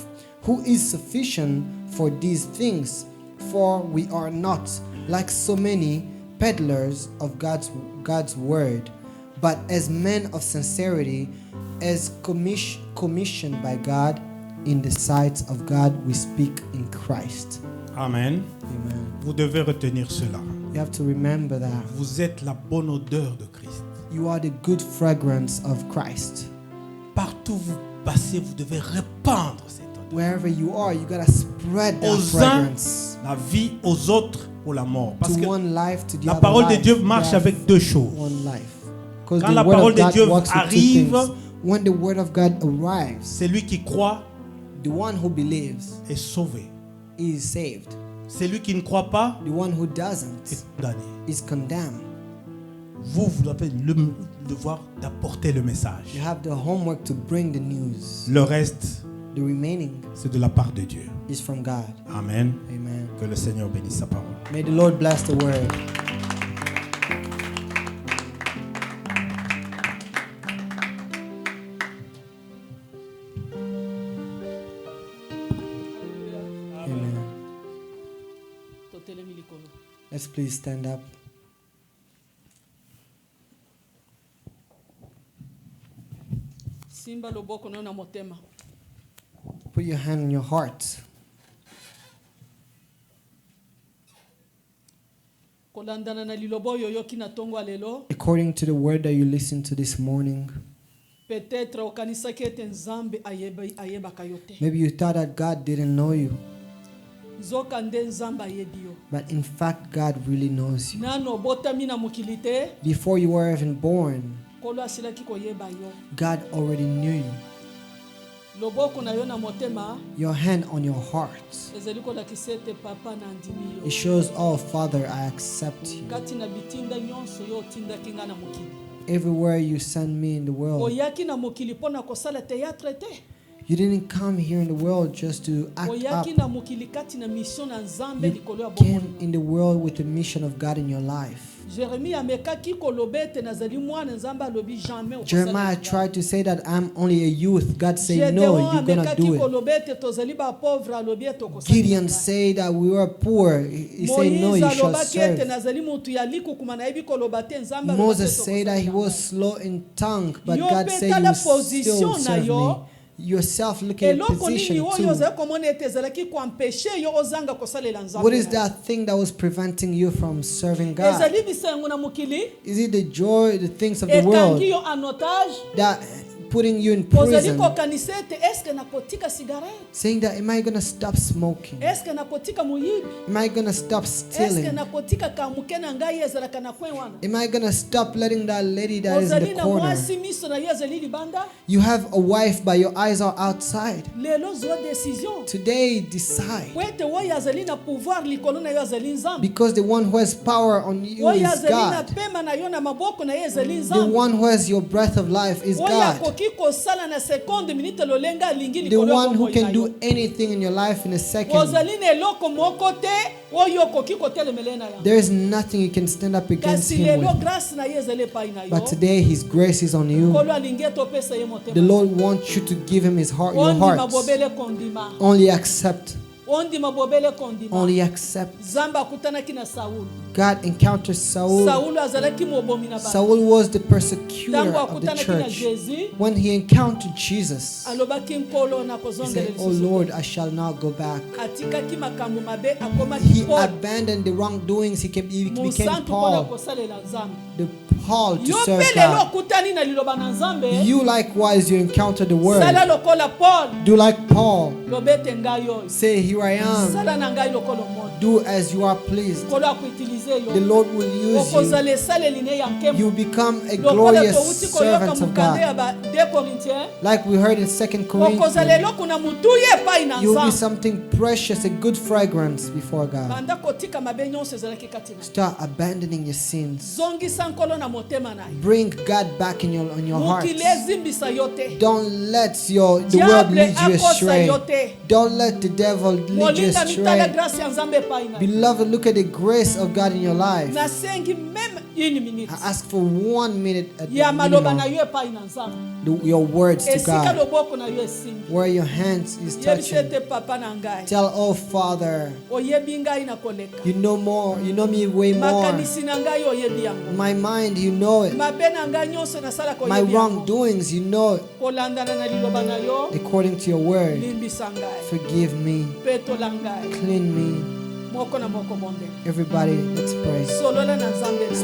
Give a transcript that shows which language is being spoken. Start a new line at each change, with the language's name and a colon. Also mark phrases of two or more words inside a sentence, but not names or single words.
English: Who is sufficient for these things? For we are not like so many peddlers of God's word, but as men of sincerity, as commissioned by God, in the sight of God we speak in Christ. Amen. Amen.
French: Vous devez retenir cela.
English: You have to remember that.
French: Vous êtes la bonne odeur de Christ.
English: You are the good fragrance of Christ.
French: Partout où vous passez, vous devez répandre cette odeur.
English: Wherever you are, you gotta spread that
French: Aux uns,
English: fragrance.
French: la vie, aux autres, pour la mort. Parce
English: To
French: que
English: one life, to the
French: la
English: other
French: parole de
English: life,
French: Dieu marche
English: death,
French: avec deux choses.
English: one life. Because
French: Quand
English: the
French: la
English: word
French: parole
English: of
French: de
English: God
French: Dieu
English: works with two
French: arrive,
English: things. When the word of God arrives,
French: celui qui croit
English: the one who believes
French: est sauvé.
English: is saved.
French: Celui qui ne croit pas
English: The one who doesn't
French: est condamné.
English: is condemned.
French: Vous avez le devoir d'apporter le message.
English: You have the homework to bring the news.
French: Le reste,
English: The remaining
French: c'est de la part de Dieu.
English: is from God.
French: Amen.
English: Amen.
French: Que le Seigneur bénisse sa parole.
English: May the Lord bless the word. Amen.
Lingala: totelemi likolo.
English: Let's please stand up.
Lingala: Simba loboko no na motema.
English: Put your hand on your heart.
Lingala: Kolandana na lilobo yoyoki na tongo lelo.
English: According to the word that you listened to this morning,
Lingala: Peut-être okanisaki ete nzambe ayebaka yo te.
English: maybe you thought that God didn't know you,
Lingala: Nzoka nde nzambe ayebi yo.
English: but in fact, God really knows you.
Lingala: Nano obotami na mokili te,
English: Before you were even born,
Lingala: Nkolo asilaki koyeba yo.
English: God already knew you.
Lingala: loboko na yo na motema
English: your hand on your heart.
Lingala: ezali kolakisa ete papa na ndimi yo
English: It shows, oh Father, I accept you.
Lingala: kati na bitinda nyonso yo otindaki nga na mokili
English: Everywhere you send me in the world.
Lingala: oyaki na mokili mpo na kosala théâtre te
English: You didn't come here in the world just to act up.
Lingala: oyaki na mokili kati na mission na nzambe
English: You
Lingala: likolo ya
English: came
Lingala: bomoi
English: in the world with the mission of God in your life.
Lingala: Jérémie amekaki koloba ete nazali mwana nzambe alobi jamais
English: Jeremiah tried to say that I'm only a youth. God said, no, you're going to do it.
Lingala: koloba ete tozali bapauvre alobi ete
English: Gideon said that we were poor. He said, no, you shall
Lingala: alobaki ete
English: serve.
Lingala: nazali mutu ya likukuma nayebi koloba te nzambe
English: Moses said that he was slow in tongue, but
Lingala: Yo
English: God
Lingala: pe
English: said
Lingala: tala
English: you will still
Lingala: position na
English: serve
Lingala: yo.
English: me. Yourself look at
Lingala: eloko
English: position
Lingala: nini oyo
English: too.
Lingala: ozali komona ete ezalaki koampeshe yo ozanga kosalela nzambe
English: What is
Lingala: na yo.
English: that thing that was preventing you from serving God?
Lingala: ezali bisengo na mokili
English: Is it the joy, the things of the world
Lingala: ekangi yo
French: en otage
English: that putting you in
Lingala: ozali
English: prison,
Lingala: kokanisa ete eske nakotika cigarette
English: saying that, am I going to stop smoking?
Lingala: eske nakotika moyibi
English: Am I going to stop
Lingala: eske
English: stealing?
Lingala: nakotika kamuke na ngai ezalaka na kwe wana
English: Am I going to stop letting that lady that is in
Lingala: ozali
English: the
Lingala: na
English: corner?
Lingala: mwasi miso na yo ezali libanda
English: You have a wife, but your eyes are outside.
Lingala: lelo zwa décision
English: Today, decide.
Lingala: po ete oyo azali na pouvoir likolo na yo azali nzambe
English: Because the one who has power on you
Lingala: oyo
English: is
Lingala: azali na
English: God.
Lingala: pema na yo na maboko na ye ezali
English: The
Lingala: nzambe
English: one who has your breath of life is
Lingala: oyo
English: God.
Lingala: akoki kosala na
French: seconde minute
Lingala: lolenga alingi
English: The
Lingala: likolo ya
English: one who
Lingala: bomoi na
English: can
Lingala: yo
English: do anything in your life in a second.
Lingala: ozali na eloko moko te oyo okoki kotelemela na yango
English: There is nothing you can stand up against
Lingala: kasi
English: him
Lingala: lelo
English: with.
Lingala: grâce na ye ezali epai na yo
English: But today, His grace is on you.
Lingala: nkolo alingi ete opesa ye
English: The
Lingala: motema
English: Lord wants you to give Him His heart, your
Lingala: ondima
English: heart.
Lingala: bobele kondima
English: Only accept.
Lingala: ondima bobele kondima
English: Only accept.
Lingala: nzambe akutanaki na saulu
English: God encountered Saul.
Lingala: saulu azalaki mobomi na bato
English: Saul was the persecutor
Lingala: ntango
English: of the
Lingala: akutanaki na
English: church.
Lingala: jésus
English: When he encountered Jesus,
Lingala: alobaki nkolo
English: he
Lingala: nakozongela
English: said, oh
Lingala: lisusu
English: Lord, I shall not go back.
Lingala: atikaki makambo mabe akomaki
English: He
Lingala: paul
English: abandoned the wrongdoings. He became
Lingala: mosantu mpona
English: Paul,
Lingala: kosalela nzambe
English: the Paul to
Lingala: yo
English: serve
Lingala: mpe lelo
English: God.
Lingala: okutani na liloba na nzambe
English: You likewise, you encounter the word.
Lingala: sala lokola paul
English: Do like Paul.
Lingala: loba ete ngai oyo
English: Say, here I am.
Lingala: sala na ngai lokola moto
English: Do as you are pleased.
Lingala: nkolo akuutilize
English: The
Lingala: yo
English: Lord will use you.
Lingala: okozala esaleli ne ya nkemo
English: You become a
Lingala: lokola
English: glorious
Lingala: touti koyoka
English: servant of
Lingala: mokande ya
English: God.
Lingala: ba 2 corinthiens
English: Like we heard in 2
Lingala: okozala
English: Corinthians,
Lingala: eloko na mutu ye epai na
English: you will be
Lingala: nzambe
English: something precious, a good fragrance before God.
Lingala: banda kotika mabe nyonso ezalaki kati na
English: Start abandoning your sins.
Lingala: zongisa nkolo na motema na ye
English: Bring God back in your heart.
Lingala: mokili ezimbisa yo te
English: Don't let the world
Lingala: diable
English: lead you
Lingala: akosa
English: astray.
Lingala: yo te
English: Don't let the devil lead you
Lingala: molinga mitala
English: astray.
Lingala: grâce ya nzambe epai na ye
English: Beloved, look at the grace of God in your life.
Lingala: nasengi
French: meme une minute
English: I ask for 1 minute at
Lingala: ya
English: the
Lingala: maloba na
English: minimum.
Lingala: yo epai na nzambe
English: Your words to
Lingala: esika
English: God.
Lingala: loboko na yo esimbi
English: Where your hands is
Lingala: yebisa
English: touching.
Lingala: ete papa na ngai
English: Tell, oh Father,
Lingala: oyebi ngai na koleka
English: you know more. You know me way more.
Lingala: makanisi na ngai oyebi yango
English: My mind, you know it.
Lingala: mabe na ngai nyonso nasalaka
English: My
Lingala: oyebi yango
English: wrongdoings, you know it.
Lingala: kolandana na liloba na yo
English: According to your word,
Lingala: limbisa ngai
English: forgive me,
Lingala: petola ngai
English: clean me.
Lingala: moko na moko monde
English: Everybody, let's pray.
Lingala: solola na nzambe na yo.